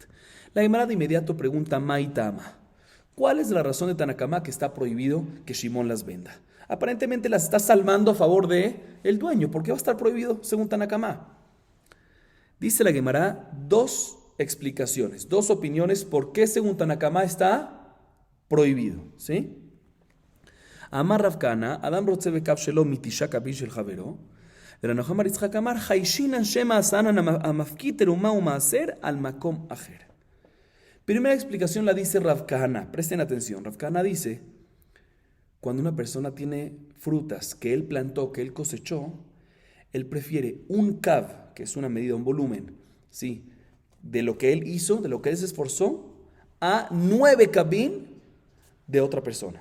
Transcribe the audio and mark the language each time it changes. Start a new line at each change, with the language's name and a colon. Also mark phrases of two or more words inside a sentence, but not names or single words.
Spanish: La Gemara de inmediato pregunta, Maitama, ¿cuál es la razón de Tanakama que está prohibido que Shimón las venda? Aparentemente las está salvando a favor de el dueño. ¿Por qué va a estar prohibido según Tanakama? Dice la Gemara dos explicaciones, dos opiniones por qué según Tanakama está prohibido, ¿sí?
Hebrew: אמר רב כהנא, אדם רוצה בקב שלו מתשעה קבין של חבירו, ורבי בר יצחק אמר, חיישינן שמא עשנן המפקיד תרומה ומעשר על מקום אחר.
Spanish: Primera explicación la dice Rav Kana. Presten atención. Rav Kana dice, cuando una persona tiene frutas que él plantó, que él cosechó, él prefiere un kav, que es una medida, un volumen, ¿sí?, de lo que él hizo, de lo que él se esforzó, a 9 kavim de otra persona.